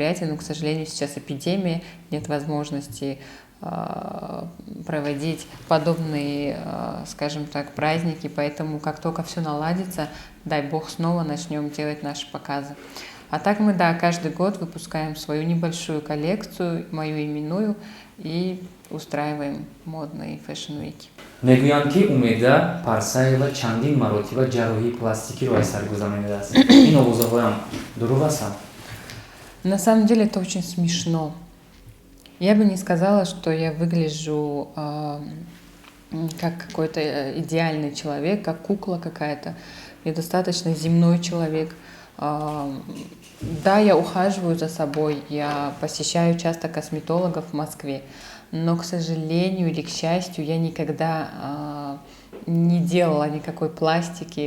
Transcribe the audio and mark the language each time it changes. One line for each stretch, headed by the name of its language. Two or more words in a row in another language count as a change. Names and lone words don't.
Russian: Но, к сожалению, сейчас эпидемия, нет возможности проводить подобные, скажем так, праздники. Поэтому, как только все наладится, дай бог, снова начнем делать наши показы. А так мы, да, каждый год выпускаем свою небольшую коллекцию, мою именную, и устраиваем модные фэшн-вики.
Tajik: мегӯянд ки Умеда Парсаева чандин маротиба ҷарроҳии пластикиро аз сар гузаронидааст. Ин овозаҳоям дурӯғ ҳастанд?
Russian: На самом деле это очень смешно. Я бы не сказала, что я выгляжу как какой-то идеальный человек, как кукла какая-то. Я достаточно земной человек. Да, я ухаживаю за собой, я посещаю часто косметологов в Москве, но, к сожалению или к счастью, я никогда не делала никакой пластики.